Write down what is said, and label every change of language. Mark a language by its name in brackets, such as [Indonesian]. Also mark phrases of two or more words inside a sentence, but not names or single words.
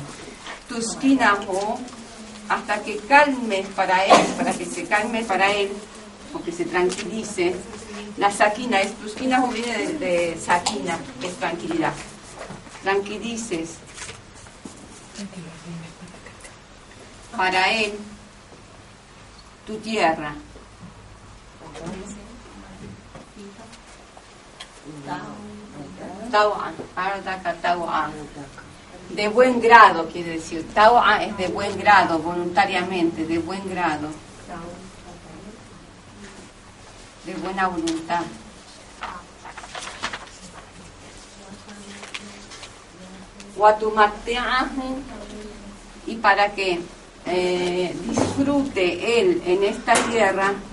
[Spanish] Tuskinahu, hasta que calmes para él, para que se calme para él, o que se tranquilice. La sakina es, tuskinahu viene de sakina, que es tranquilidad. Tranquilices para él tu tierra. [Arabic] طوعًا، أرضك طوعًا. [Spanish] De buen grado quiere decir. Taw'a es de buen grado, voluntariamente, de buen grado. De buena voluntad. Watumatti'ahu, y para que disfrute él en esta tierra